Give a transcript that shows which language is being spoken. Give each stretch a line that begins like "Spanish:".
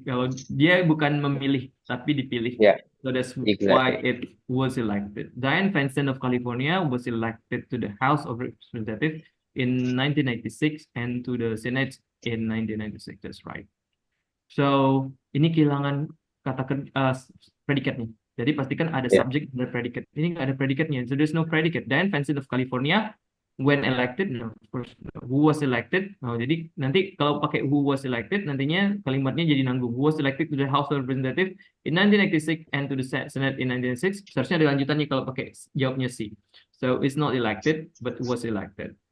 Indonesian: Kalau dia bukan memilih, tapi dipilih.
English: Yeah. So that's exactly. why it was elected. Dianne Feinstein of California was elected to the House of Representatives in 1996 and to the Senate in 1996. That's right.
Indonesian: So ini kehilangan kata predikatnya. Jadi pastikan ada subject dan predikat. Ini nggak ada predikatnya.
English: So there's no predicate. Dianne Feinstein of California when elected, no, of course, who was elected.
Indonesian: Oh, jadi nanti kalau pakai
English: who was elected,
Indonesian: nantinya kalimatnya jadi nanggung.
English: Who was elected to the House of Representatives in 1996 and to the Senate in 1996.
Indonesian: Seharusnya ada lanjutannya kalau pakai jawabnya C.
English: So it's not elected, but was elected.